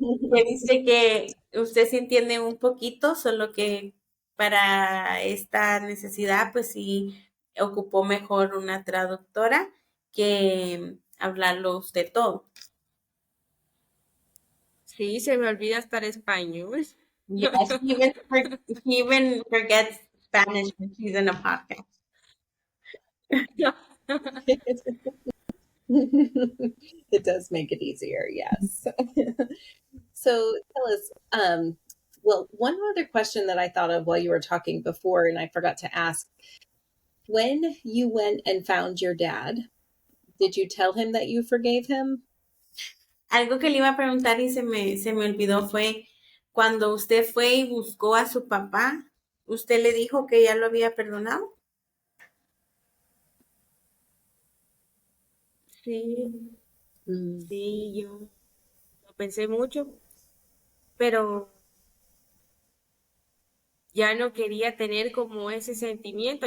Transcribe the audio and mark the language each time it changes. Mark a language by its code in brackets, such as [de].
[es] Me dice que usted sí entiende un poquito, solo que para esta necesidad, pues sí ocupó mejor una traductora que hablarlo usted todo. Sí, se me olvida estar español. [en] Yes, he even forgets Spanish when she's in a podcast. It does make it easier, yes. So tell us, well, one other question that I thought of while you were talking before, and I forgot to ask, when you went and found your dad, did you tell him that you forgave him? [es] Algo que le iba a preguntar y se me olvidó fue cuando usted fue y buscó a su papá, ¿usted le dijo que ya lo había perdonado? Sí, Mm. sí, yo lo pensé mucho, pero ya no quería tener como ese sentimiento.